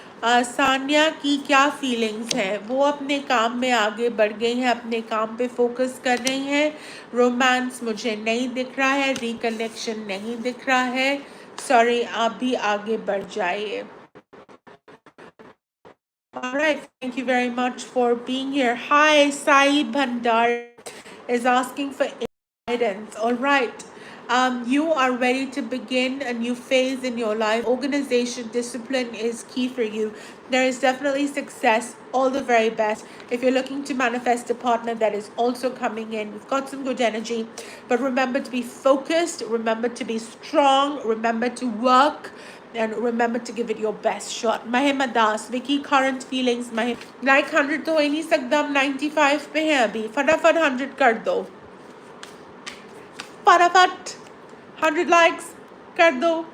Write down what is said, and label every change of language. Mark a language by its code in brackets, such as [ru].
[hi] सानिया की क्या फीलिंग्स हैं? वो अपने काम में आगे बढ़ गई हैं, अपने काम पे फोकस कर रही हैं। रोमांस मुझे नहीं दिख रहा है, रिकनेक्शन नहीं दिख रहा है। सॉरी, आप भी आगे बढ़ जाइए। [en] All right, thank you very much for being here. Hi, Sai Bhandar is asking for guidance. All right. You are ready to begin a new phase in your life. Organization, discipline is key for you. There is definitely success. All the very best. If you're looking to manifest a partner that is also coming in, we've got some good energy. But remember to be focused. Remember to be strong. Remember to work. And remember to give it your best shot. Mahima Das, Vicky, current feelings. [hi] Like 100 तो हो ही नहीं सकता, हम 95 पे हैं अभी. फटाफट 100 कर दो. फटाफट 100 likes कर दो.